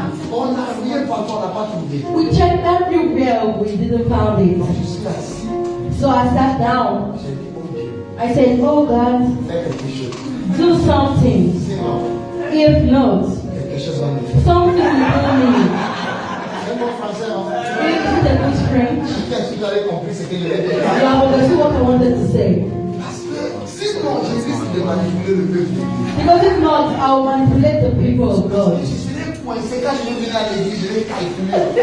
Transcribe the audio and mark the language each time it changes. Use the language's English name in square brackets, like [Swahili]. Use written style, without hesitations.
[French] On n'a rien partout, on n'a pas trouvé. [English] We checked everywhere, we didn't find it. [French] Je suis assis. [English] So I sat down. [French] J'ai dit, oh Dieu, [English] I said, oh God, [French] fais quelque chose. [English] do something. [French] Sinon, [English] If not, [French] quelque chose va me faire. [English] something will do me. [French] C'est mon français, hein? [English] Is it a good French? [French] Si vous avez compris ce que je vais dire. [English] You have understood what I wanted to say. [French] Parce que sinon, je risque de manipuler le peuple. [English] Because if not, I will manipulate the people of God. [French] Je serai coincé quand je vais venir à l'église, je vais calculer.